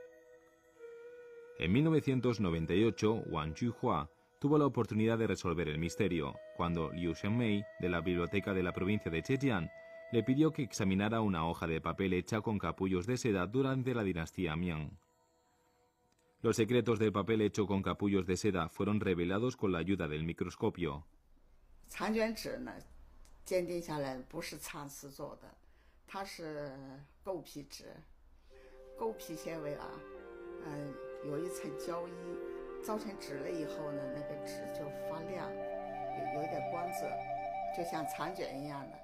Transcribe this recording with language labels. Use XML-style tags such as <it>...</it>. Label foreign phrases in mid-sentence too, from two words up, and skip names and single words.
<es>En 1998, Wang Juhua tuvo la oportunidad de resolver el misterio, cuando Liu Shenmei, de la biblioteca de la provincia de Zhejiang, le pidió que examinara una hoja de papel hecha con capullos de seda durante la dinastía Ming. Los secretos del papel hecho con capullos de seda fueron revelados con la ayuda del microscopio.</es> <zh>残卷纸呢，鉴定下来不是蚕丝做的，它是狗皮纸，狗皮纤维啊，有一层胶衣，造成纸了以后呢，那个纸就发亮，有一点光泽，就像蚕卷一样的。</zh>